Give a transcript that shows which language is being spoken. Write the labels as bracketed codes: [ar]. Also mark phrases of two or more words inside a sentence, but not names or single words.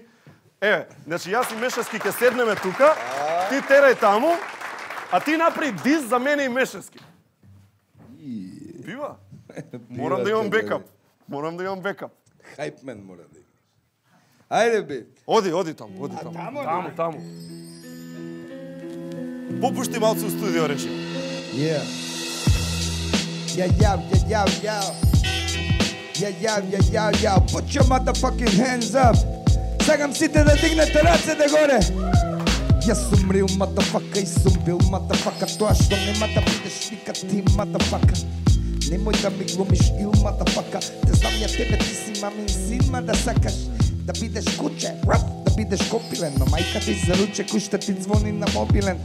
[mk] Еве, значи јас и Мешевски ќе седнеме тука, ти терај таму, а ти направи диз за мене и Мешевски. Бива? Морам да имам бекап. Хајпмен мора да има. Ајде бе. Оди таму, оди таму. Таму. Попушти малце у студио, речи. [en] Yeah. Yeah. Put your motherfucking hands up. [mk] Сакам сите да дигнете рацете горе. Јас сум [en] real motherfucker [mk] и сум бил motherfucker. Тоа што нема да бидеш никад ти motherfucker. Немој да ми глумиш [en] ill motherfucker. [mk] Те знам ја тебе, ти си мамин син, ма да сакаш да бидеш куче, да бидеш копилен, но мајка ти за ручек уште ти звони на мобилен.